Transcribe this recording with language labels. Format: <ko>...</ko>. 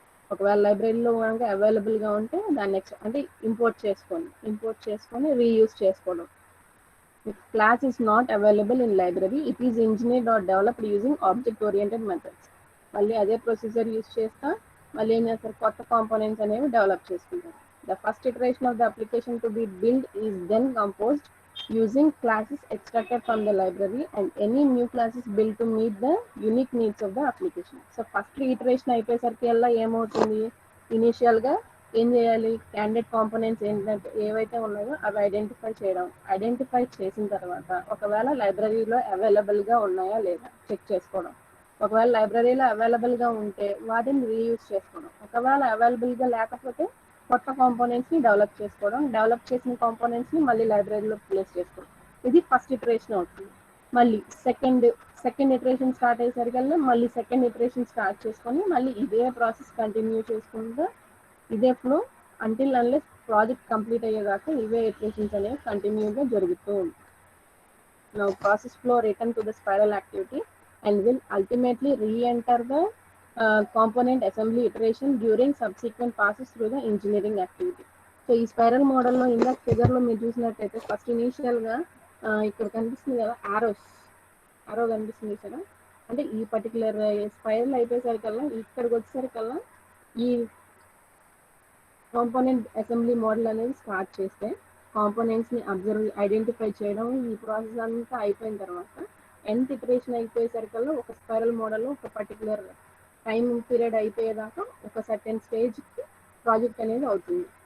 <te>ఒకవేళ లైబ్రరీలో కనుక అవైలబుల్గా ఉంటే దాన్ని అంటే ఇంపోర్ట్ చేసుకొని రీయూజ్ చేసుకోవడం.</te> <en>If class is not available in library, it is engineered or developed using object oriented methods.</en> <te>మళ్ళీ అదే ప్రొసీజర్ యూజ్ చేస్తా మళ్ళీ ఏం చేస్తారు, కొత్త కాంపోనెంట్స్ అనేవి డెవలప్ చేసుకుంటారు.</te> <en>The first iteration of the application to be build is then composed using classes extracted from the library and any new classes built to meet the unique needs of the application.</en> <te>So first iteration అయిపోయేసరికి అలా ఏమవుతుంది, ఇనీషియల్గా ఏం చేయాలి, candidate components ఏంటంటే ఏవైతే ఉన్నాయో అవి ఐడెంటిఫై చేసిన తర్వాత ఒకవేళ లైబ్రరీలో అవైలబుల్గా ఉన్నాయా లేదా చెక్ చేసుకోవడం. ఒకవేళ లైబ్రరీలో అవైలబుల్గా ఉంటే వాటిని రీయూజ్ చేసుకోవడం. ఒకవేళ అవైలబుల్గా లేకపోతే కొత్త కాంపోనెంట్స్ని డెవలప్ చేసుకోవడం. డెవలప్ చేసిన కాంపోనెంట్స్ని మళ్ళీ లైబ్రరీలో ప్లేస్ చేసుకోవడం. ఇది ఫస్ట్ ఇటరేషన్ అవుతుంది. మళ్ళీ సెకండ్ ఇటరేషన్ స్టార్ట్ అయ్యేసరికల్లా మళ్ళీ సెకండ్ ఇటరేషన్ స్టార్ట్ చేసుకొని మళ్ళీ ఇదే ప్రాసెస్ కంటిన్యూ చేసుకుంటూ ఇదే flow until unless project complete అయ్యేదాకా ఇవే ఇటరేషన్స్ అనేవి కంటిన్యూగా జరుగుతూ ఉంటాయి.</te> <en>Now process flow return to the spiral activity and will ultimately re-enter the component assembly iteration during subsequent passes through the engineering activity.</en> <te>So ఈ spiral మోడల్లో ఇందాక ఫిగర్లో మీరు చూసినట్టయితే ఫస్ట్ ఇనీషియల్గా ఇక్కడ కనిపిస్తుంది కదా ఆరో కనిపిస్తుంది కదా, అంటే ఈ పర్టికులర్ స్పైరల్ అయిపోయేసరికల్లా ఇక్కడికి వచ్చేసరికల్లా ఈ కాంపోనెంట్ అసెంబ్లీ మోడల్ అనేది స్టార్ట్ చేస్తే కాంపోనెంట్స్ని ఐడెంటిఫై చేయడం ఈ ప్రాసెస్ అంతా అయిపోయిన తర్వాత nth ఇటరేషన్ అయిపోయేసరికల్లా ఒక స్పైరల్ మోడల్లో ఒక పర్టికులర్ టైం పీరియడ్ అయిపోయేదాకా ఒక సర్టెన్ స్టేజ్కి ప్రాజెక్ట్ అనేది అవుతుంది.</te>